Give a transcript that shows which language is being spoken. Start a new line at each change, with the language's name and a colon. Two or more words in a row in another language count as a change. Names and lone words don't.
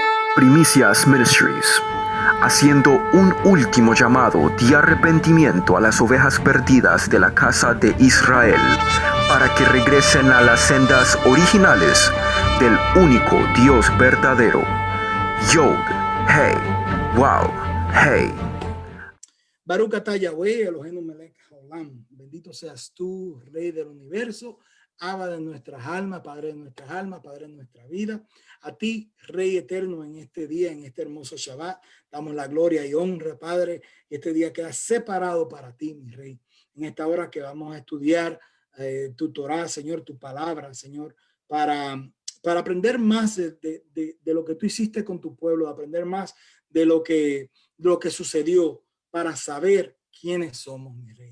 Spanish: Primicias Ministries, haciendo un último llamado de arrepentimiento a las ovejas perdidas de la casa de Israel, para que regresen a las sendas originales del único Dios verdadero.
Hebrew: יוד הא וו הא. ברוך אתה יהוה אלוהינו מלך העולם.
Spanish: Bendito seas tú, Rey del universo, Abba de nuestras almas, Padre de nuestras almas, Padre de nuestra vida. A ti, Rey eterno, en este día, en este hermoso Shabbat, damos la gloria y honra, Padre. Este día queda separado para ti, mi Rey. En esta hora que vamos a estudiar tu Torah, Señor, tu palabra, Señor, para aprender más de lo que tú hiciste con tu pueblo, aprender más de lo que sucedió, para saber quiénes somos, mi Rey.